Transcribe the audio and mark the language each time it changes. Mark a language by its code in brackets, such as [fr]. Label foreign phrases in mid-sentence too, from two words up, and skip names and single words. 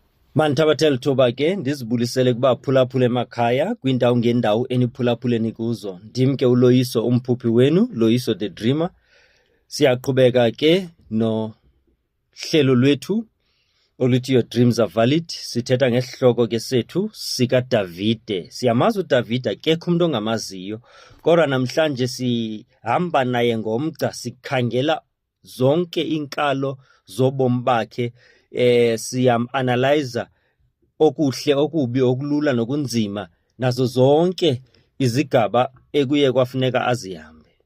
[xh] Manthabathela thuba ke ndizibulisele kuba phulaphula emakhaya kwindawo ngendawo eniphulaphuleni kuzo. Ndim ke uLoyiso umphuphi wenu, Loyiso the Dreamer. Siyaqhubeka ke nohlelo lwethu oluthi Your Dreams Are Valid. Sithetha ngesihloko ke sethu sikaDavide. Siyamazi uDavide, akekho umuntu ongamaziyo, kodwa namhlanje sihamba naye ngomgca sikhangela zonke inkalo zobomi bakhe. Siyam-analyzer okuhle, okubi, okulula nokunzima, nazo zonke izigaba ekuye kwafuneka azihambe.